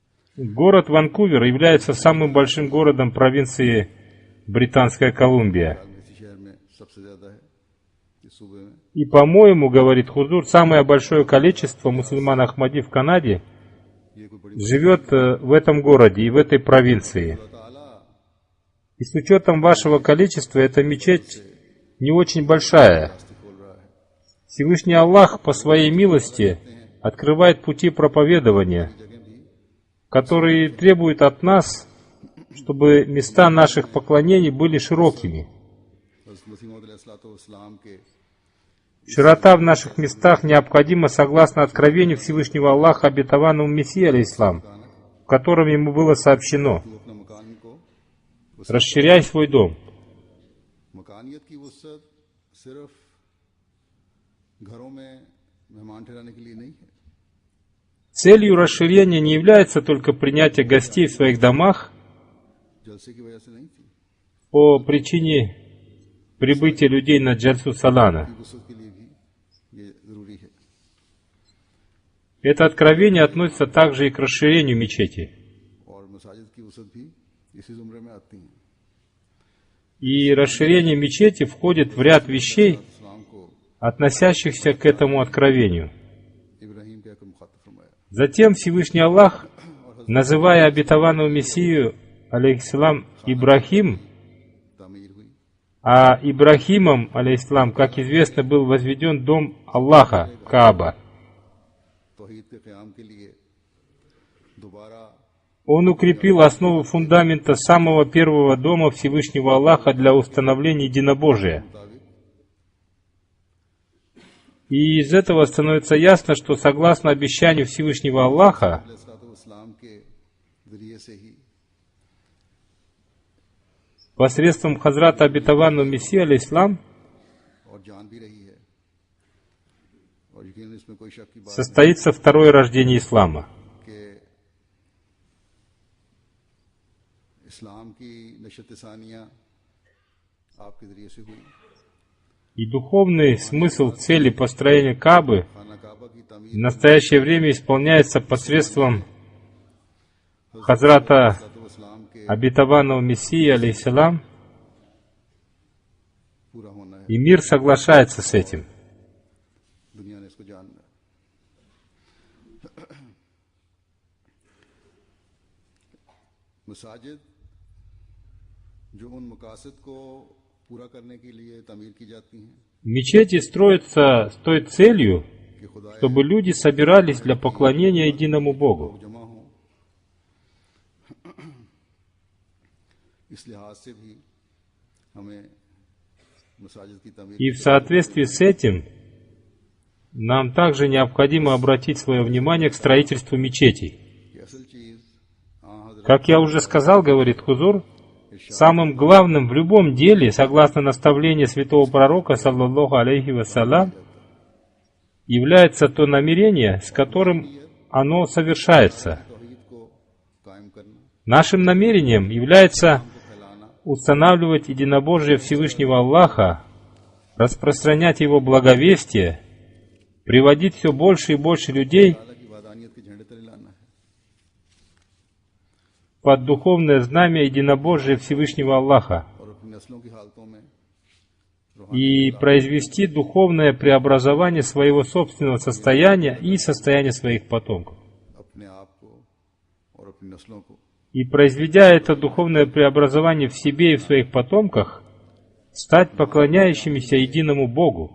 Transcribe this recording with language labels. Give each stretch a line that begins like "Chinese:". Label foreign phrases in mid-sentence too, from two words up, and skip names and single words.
Russian: Город Ванкувер является самым большим городом провинции Британская Колумбия.
Urdu: اسی شہر میں سب سے زیادہ ہے اس صوبے میں.
Russian: И, по-моему, говорит Хузур, самое большое количество мусульман Ахмади в Канаде
Urdu: یہ کوئی بڑی
Russian: живет в этом городе и в этой провинции.
Urdu: ताला
Russian: И с учетом вашего количества эта мечеть не очень большая.
Urdu: کھول رہا ہے.
Russian: Всевышний Аллах по своей милости открывает пути проповедования, которые требуют от нас, чтобы места наших поклонений были широкими.
Urdu: حضرت مسیح موعود علیہ السلام کے
Russian: Широта в наших местах необходима согласно откровению Всевышнего Аллаха обетованному Мессии, алейхиссалам, в котором ему было сообщено:
Urdu: تو اپنا مکان کو
Russian: «Расширяй свой дом».
Urdu: مکانیت کی وسعت صرف گھروں میں مہمان ٹھہرانے کے لیے نہیں ہے.
Russian: Целью расширения не является только принятие гостей в своих домах
Urdu: جلسے کی وجہ سے نہیں تھی,
Russian: по причине прибытия людей на Джальсу Салана.
Urdu: وسعت کے لیے بھی یہ ضروری ہے.
Russian: Это откровение относится также и к расширению мечети.
Urdu: اور مساجد کی وسعت بھی اسی زمرے میں آتی ہیں.
Russian: И расширение мечети входит в ряд вещей,
Urdu: اسلام کو
Russian: относящихся к этому откровению.
Urdu: ابراہیم کے حق میں مخاطب فرمایا.
Russian: Затем Всевышний Аллах, называя обетованного Мессию, алейхиссалам, Ибрахим,
Urdu: تعمیر ہوئی
Russian: а Ибрахимом, алейхиссалам, как известно, был возведен дом Аллаха, Кааба.
Urdu: توحید کے قیام کے لیے دوبارہ
Russian: Он укрепил основу фундамента самого первого дома Всевышнего Аллаха для установления единобожия.
Urdu: मुताबिक
Russian: И из этого становится ясно, что согласно обещанию Всевышнего Аллаха,
Urdu: اسلام کے ذریعے سے ہی
Russian: посредством Хазрата обетованного Мессии, алейхиссалам,
Urdu: اور جان بھی رہی ہے اور یقیناً اس میں کوئی شک کی بات
Russian: состоится второе рождение ислама.
Urdu: کہ اسلام کی نشأت ثانیہ آپ کے ذریعے سے ہوئی.
Russian: И духовный смысл цели построения Каабы
Urdu: خانہ کعبہ کی
Russian: в
Urdu: तामीर
Russian: настоящее время исполняется посредством Хазрата
Urdu: اسلام کے
Russian: обетованного Мессии, алейхиссалам,
Urdu: پورا ہونا ہے.
Russian: и мир соглашается с этим.
Urdu: دنیا نے اس کو جاننا ہے. مساجد جو ان مقاصد کو پورا کرنے کے لیے تعمیر کی جاتی ہیں
Russian: Мечети строятся с той целью,
Urdu: کہ خدا
Russian: чтобы люди собирались для поклонения единому Богу.
Urdu: جمع ہو. اس لحاظ سے بھی ہمیں مساجد کی تعمیر
Russian: И в соответствии с этим нам также необходимо обратить свое внимание к строительству мечетей.
Urdu: کی اصل چیز حضرت
Russian: Как я уже сказал, говорит Хузур, самым главным в любом деле, согласно наставлению святого пророка, саллаллаху алейхи вассалям, является то намерение, с которым оно совершается.
Urdu: توحید کو قائم کرنا,
Russian: Нашим намерением является
Urdu: फैलाना,
Russian: устанавливать единобожие Всевышнего Аллаха, распространять Его благовестие, приводить все больше и больше людей
Urdu: تعالیٰ کی وحدانیت کے جھنڈے تلے لانا ہے.
Russian: под духовное знамя единобожия Всевышнего Аллаха
Urdu: اور اپنی نسلوں کی حالتوں میں
Russian: и произвести духовное преобразование своего собственного состояния и состояния своих потомков.
Urdu: اپنے آپ کو اور اپنی نسلوں کو
Russian: И произведя это духовное преобразование в себе и в своих потомках, стать поклоняющимися единому Богу